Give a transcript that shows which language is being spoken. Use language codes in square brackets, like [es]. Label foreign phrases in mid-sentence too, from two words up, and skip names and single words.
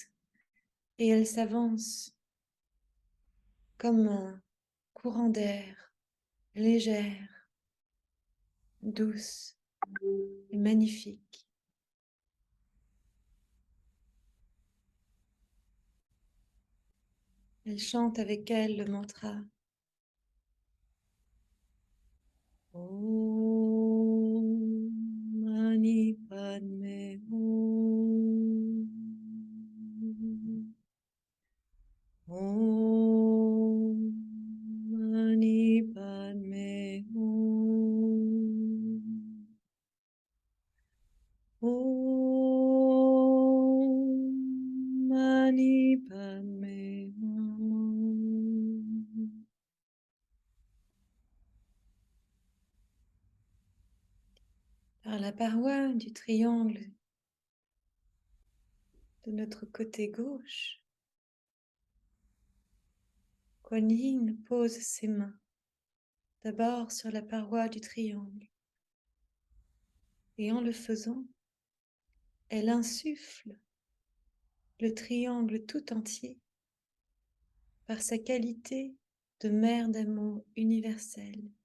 [fr] Et elle s'avance comme un courant d'air, légère, douce et magnifique. Elle chante avec elle le mantra [sa] Om Mani Padme Hum. Om Mani Padme Hum. Om Mani Padme Hum. [fr] Par la paroi du triangle de notre côté gauche, Kuan Yin pose ses mains d'abord sur la paroi du triangle et en le faisant, elle insuffle le triangle tout entier par sa qualité de mère d'amour universelle.